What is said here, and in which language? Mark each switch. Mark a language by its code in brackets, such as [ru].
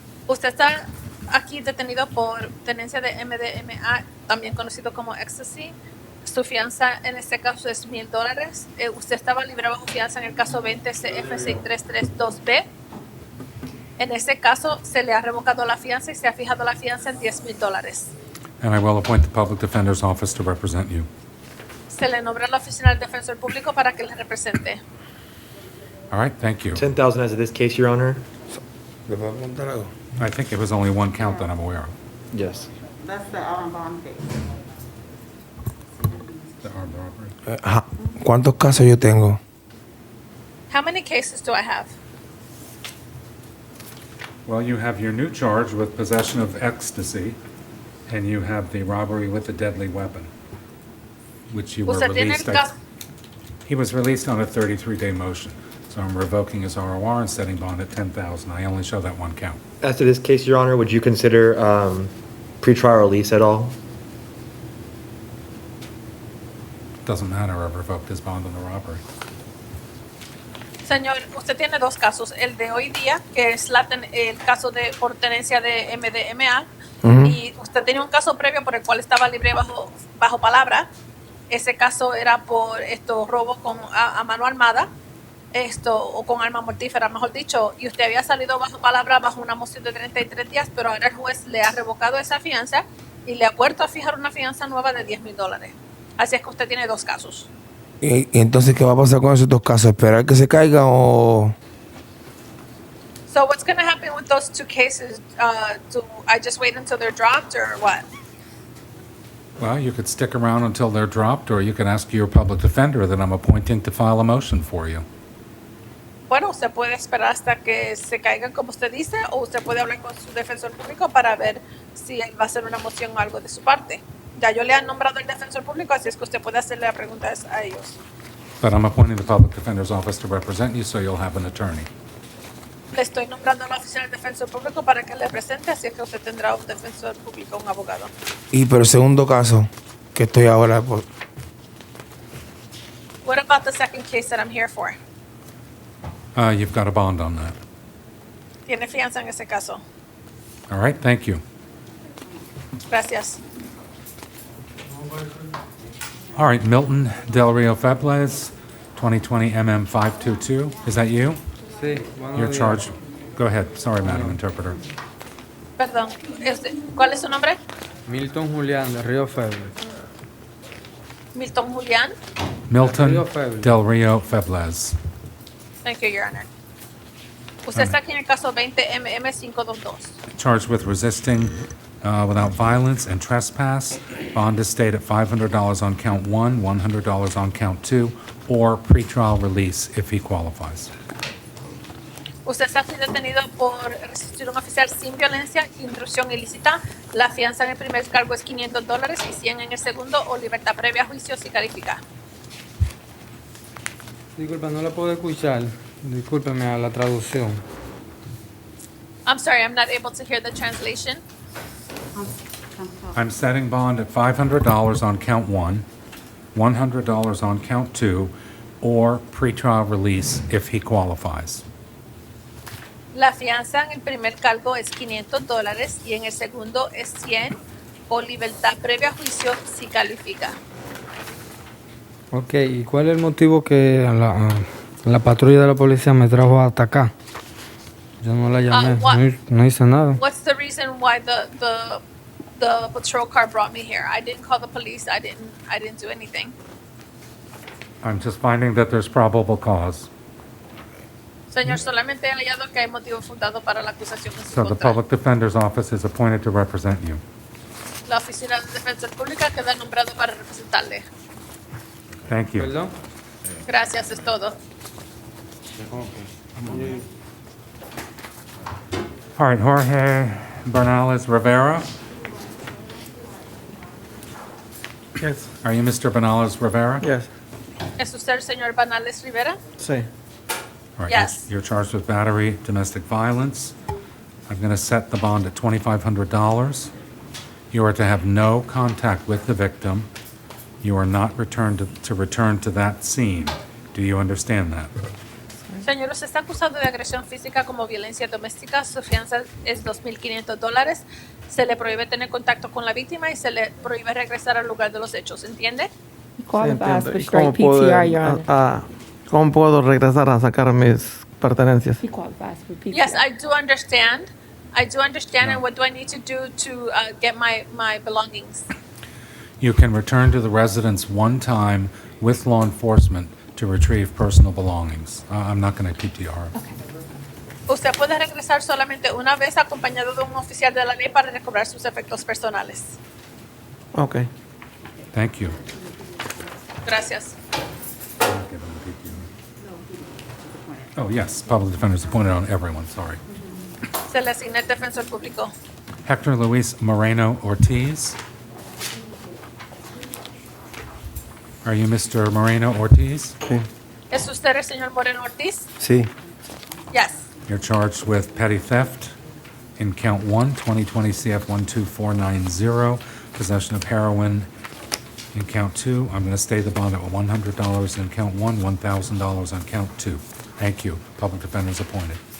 [es] usted está aquí detenido por tenencia de MDMA, también conocido como ecstasy. Su fianza en este caso es $1,000. Usted estaba libre bajo fianza en el caso 20 CF6332B. En este caso se le ha revocado la fianza y se ha fijado la fianza en $10,000. [en] And I will appoint the Public Defender's Office to represent you. [es] Se le nombra la oficina del defensor público para que le represente. [en] All right, thank you. 10,000 as of this case, Your Honor. [es] ¿Le puedo preguntar algo? [en] I think it was only one count that I'm aware of. Yes. That's the out on bond case. The armed robbery. [es] Ajá. ¿Cuántos casos yo tengo? [en] How many cases do I have? Well, you have your new charge with possession of ecstasy, and you have the robbery with a deadly weapon, which you were [es] Usted tiene [en] released. [es] el caso. [en] He was released on a 33-day motion, so I'm revoking his ROR and setting bond at $10,000. I only show that one count. As to this case, Your Honor, would you consider pretrial release at all? Doesn't matter. I've revoked his bond on the robbery. [es] Señor, usted tiene dos casos. El de hoy día, que es el caso de por tenencia de MDMA, y usted tenía un caso previo por el cual estaba libre bajo palabra. Ese caso era por robo a mano armada, o con arma mortífera, mejor dicho, y usted había salido bajo palabra bajo una moción de 33 días, pero ahora el juez le ha revocado esa fianza y le ha puesto a fijar una fianza nueva de $10,000. Así es que usted tiene dos casos. ¿Y entonces qué va a pasar con esos 2 casos? ¿Esperar que se caigan o...? [en] So what's going to happen with those 2 cases? Do I just wait until they're dropped or what? Well, you could stick around until they're dropped, or you can ask your public defender that I'm appointing to file a motion for you. [es] Bueno, usted puede esperar hasta que se caigan como usted dice, o usted puede hablar con su defensor público para ver si él va a hacer una moción o algo de su parte. Ya yo le han nombrado el defensor público, así es que usted puede hacerle la pregunta a ellos. [en] But I'm appointing the Public Defender's Office to represent you, so you'll have an attorney. [es] Le estoy nombrando al oficial del defensor público para que le presente, así es que usted tendrá un defensor público, un abogado. Y pero el segundo caso, que estoy ahora, pues, [en] What about the second case that I'm here for? You've got a bond on that. [es] ¿Tiene fianza en ese caso? [en] All right, thank you. [es] Gracias. [en] All right, Milton Del Rio Febles, 2020 MM 522. Is that you? [es] Sí, buenos [en] You're [es] días. [en] charged. Go ahead. Sorry, Madam Interpreter. [es] Perdón, ¿cuál es su nombre? Milton Julián, de Río Feble. Milton Julián. Milton Rio Febles. Del Rio Febles. [en] Thank you, Your Honor. [es] Usted está aquí en el caso 20MM522. [en] Charged with resisting without violence and trespass. Bond is stayed at $500 on count 1, $100 on count 2, or pretrial release if he qualifies. [es] Usted está aquí detenido por resistir a un oficial sin violencia, intrusión ilícita. La fianza en el primer cargo es $500 y 100 en el segundo, o libertad previa a juicio si califica. Disculpa, no la puedo escuchar. Discúlpeme a la traducción. [en] I'm sorry, I'm not able to hear the translation. I'm setting bond at $500 on count 1, $100 on count 2, or pretrial release if he qualifies. [es] La fianza en el primer cargo es $500 y en el segundo es 100, o libertad previa a juicio si califica. Ok, ¿y cuál es el motivo que la patrulla de la policía me trajo hasta acá? Yo no la llamé, no hice nada. [en] What's the reason why the patrol car brought me here? I didn't call the police. I didn't do anything. I'm just finding that there's probable cause. [es] Señor, solamente he hallado que hay motivo fundado para la acusación en su [en] So the [es] contra. [en] Public Defender's Office is appointed to represent you. [es] La oficina de defensa pública queda nombrado para representarle. [en] Thank you. [es] ¿Perdón? Gracias, es todo. [en] All right, Jorge Bernales Rivera. Yes. Are you Mr. Bernales Rivera? Yes. [es] ¿Es usted el señor Banales Rivera? Sí. [en] All right, Yes. You're charged with battery, domestic violence. I'm going to set the bond at $2,500. You are to have no contact with the victim. You are not returned to return to that scene. Do you understand that? [es] Señor, usted está acusado de agresión física como violencia doméstica. Su fianza es $2,500. Se le prohíbe tener contacto con la víctima y se le prohíbe regresar al lugar de los hechos. ¿Entiende? [en] Qualifies for straight PTR, Your Honor. [es] ¿Cómo puedo regresar a sacar mis pertenencias? [en] He qualifies for PTR. Yes, I do understand. I do understand. No. And what do I need to do to get my belongings? You can return to the residence one time with law enforcement to retrieve personal belongings. I'm not going to PTR. [es] Usted puede regresar solamente una vez acompañado de un oficial de la ley para recobrar sus efectos personales. [en] Okay. Thank you. [es] Gracias. [en] Oh, yes, public defender's appointed on everyone, sorry. [es] Se le asigna el defensor público. Hector Luis Moreno Ortiz. [en] Are you Mr. Moreno Ortiz? [es] Sí. ¿Es usted el señor Moreno Ortiz? Sí. [en] Yes. You're charged with petty theft in count 1, 2020 CF 12490, possession of heroin in count 2. I'm going to stay the bond at $100 in count 1, $1,000 on count 2. Thank you. Public defender's appointed.